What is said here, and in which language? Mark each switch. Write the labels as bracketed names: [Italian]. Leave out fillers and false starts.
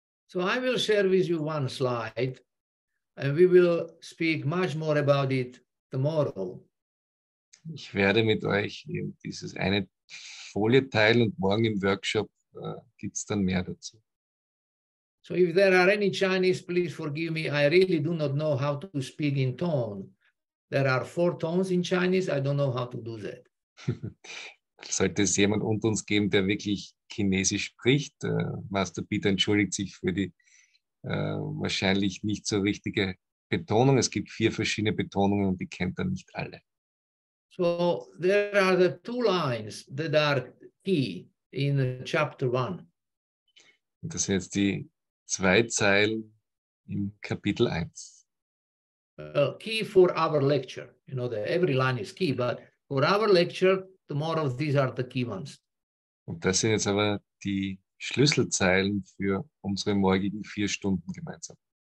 [English] So I will share with you one slide, and we will speak much more about it tomorrow. [German] Ich werde mit euch eben dieses eine Folie teilen und morgen im Workshop gibt es dann mehr dazu. [English] So if there are any Chinese, please forgive me. I really do not know how to speak in tone. There are 4 tones in Chinese. I don't know how to do that. [German] Sollte es jemand unter uns geben, der wirklich Chinesisch spricht, Master Peter entschuldigt sich für die wahrscheinlich nicht so richtige Betonung. Es gibt 4 verschiedene Betonungen und die kennt er nicht alle. [English] So there are the 2 lines that are key in chapter 1. [German] Und das sind jetzt die 2 Zeilen im Kapitel 1. [English] Key for our lecture. You know, every line is key, but for our lecture, tomorrow these are the key ones. [German] Und das sind jetzt aber die Schlüsselzeilen für unsere morgigen 4 Stunden gemeinsam.